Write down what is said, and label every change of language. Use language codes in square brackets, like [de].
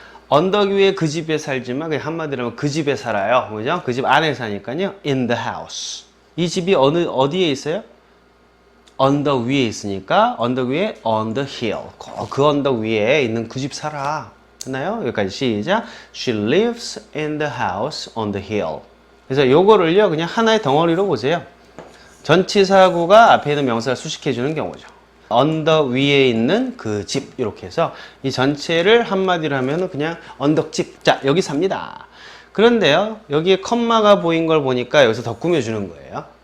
[ko] 언덕 위에 그 집에 살지만 그냥 한마디로 하면 그 집에 살아요. 그죠? 그 집 안에 사니까요. In the house. 이 집이 어디에 있어요? 언덕 위에 있으니까 언덕 위에 on the hill. 그 언덕 위에 있는 그 집 살아. 됐나요? 여기까지 시작. [en] She lives in the house on the hill. [ko] 그래서 요거를요 그냥 하나의 덩어리로 보세요. 전치사구가 앞에 있는 명사를 수식해 주는 경우죠. 언덕 위에 있는 그 집 이렇게 해서 이 전체를 한마디로 하면 그냥 언덕집. 자 여기 삽니다. 그런데요 여기에 컴마가 보인 걸 보니까 여기서 더 꾸며주는 거예요.